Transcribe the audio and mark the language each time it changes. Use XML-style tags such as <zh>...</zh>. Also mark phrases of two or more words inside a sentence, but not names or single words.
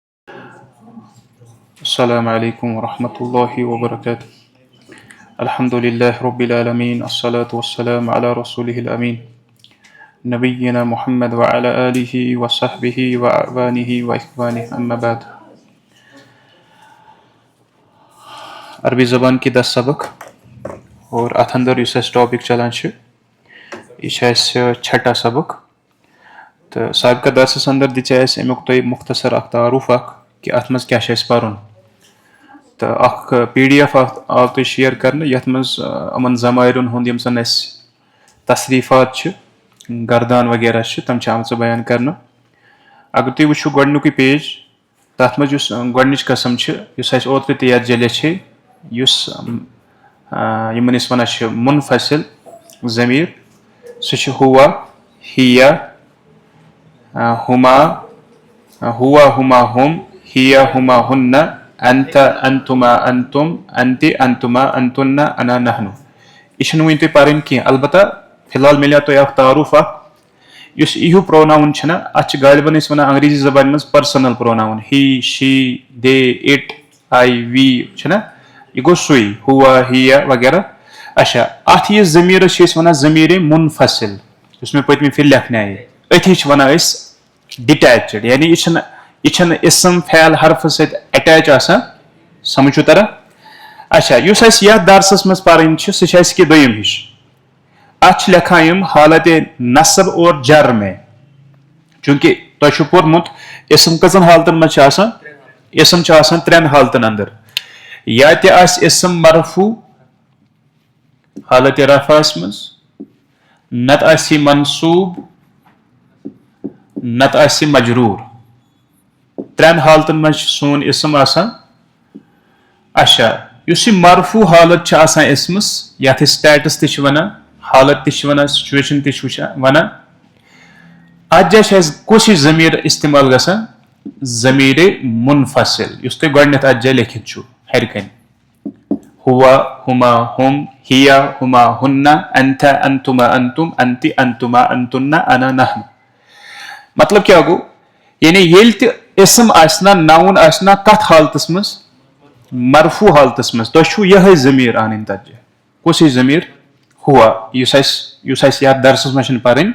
<ar>السلام عليكم ورحمة الله وبركاته. الحمد لله رب العالمين، الصلاة والسلام على رسوله الأمين نبينا محمد وعلى آله وصحبه وأعوانه وإخوانه أما بعد.</ar> <ks>عربی زبان کی 10 سبق اور اتھ اندر اس ٹاپک چلان یہ چھٹا سبق تو سابقہ درسس اندر دے امیک تہ مختصر اخ تعارف اخ کہ ات مز کیا پرن تو اخ پی ڈی ایف آو تہ شیئر کرنے یتھ مز امن ضمائرن ہند یم زن اس تصریفات گردان وغیرہ تم آمژ بیان کرنے. اگر تھی وچھو گۄڈنیُکُے پیج تَتھ منٛز یُس گۄڈنِچ قسم یُس اَسہِ اوترٕ تہِ یتھ لیٚچھے یُس یِمن أسۍ وَنان چھِ منفصل ضمیٖر سُہ چھُ</ks> <ar>ہوا ہِیا ہُما ہوا ہُما ہُم ہِیا ہُما ہُنّا انت انتما انتم انتِ انتما انتُنّا انا نحنو.</ar> <ks>یہ چھنہٕ وُنہِ تۄہہِ پرٕنۍ کینٛہہ البتہ فی الحال ملیو تۄہہِ اکھ تعارُف اکھ یُس ایہیوٗ پروناوُن چھُنہ اتھ چھِ غالباً أسۍ وَنان انگریٖزی زبانہِ منٛز</ks> <en>personal pronoun he she they it I we</en> <ks>چھُنہ یہ گوٚو سُے</ks> <ar>ہوا ہِیا</ar> <ks>وغیرہ. اچھا اتھ یہِ ضمیٖرس چھِ أسۍ وَنان ضمیٖرِ منفصل یُس مےٚ پٔتمہِ پھِرِ لیکھنایے أتھی چھِ وَنان أسۍ ڈِٹیچڈ یعنی یہِ چھنہٕ اسم فعل حرفس سۭتۍ اٹیچ آسان سمجھ چھُ تران. اچھا یُس اَسہِ یتھ درسس منٛز پرٕنۍ چھِ سُہ چھِ اَسہِ کہِ دوٚیِم ہِش اتھ چھِ لیکھان یِم</ks> <ur>حالتِ نصب اور جر میں</ur> <ks>چوٗنٛکہِ تۄہہِ چھُو پوٚرمُت اسم کٔژن حالتن منٛز چھِ آسان اسم چھُ آسان 3 حالتن اندر یا تہِ آسہِ اسم مرفوع حالتِ رفعس منٛز نتہٕ آسہِ یہِ منصوٗب نتہٕ آسہِ یہِ مجروٗر 3 حالتن منٛز چھُ سون اسم آسان. اچھا یُس یہِ مرفوع حالت چھِ آسان اسمس یتھ أسۍ سٹیٹس تہِ چھِ وَنان حالت تہِ چھِ وَنان سچویشن تہِ چھِ وَنان اتھ جایہِ چھِ اَسہِ کُس ہِش ضمیٖر استعمال گژھان ضمیٖرِ منفصل یُس تۄہہِ گۄڈنیتھ اتھ جایہِ لیکھِتھ چھُو ہیرِ کنۍ</ks> <ar>ہوا ہُما ہُم ہِیا ہُما ہُنّا انتَ انتُما انتم انتِ انتُما انتُنّا انا نحنو.</ar> <ks>مطلب کیاہ گوٚو یعنی ییٚلہِ تہِ اسم آسہِ نا ناوُن آسہِ نا کتھ حالتس منٛز مرفوع حالتس منٛز تۄہہِ چھُو یِہے ضمیٖر انٕنۍ تتھ جایہِ کُس ہِش ضمیٖر ہوا یُس اَسہِ یتھ درسس منٛز چھنہٕ پرٕنۍ.</ks>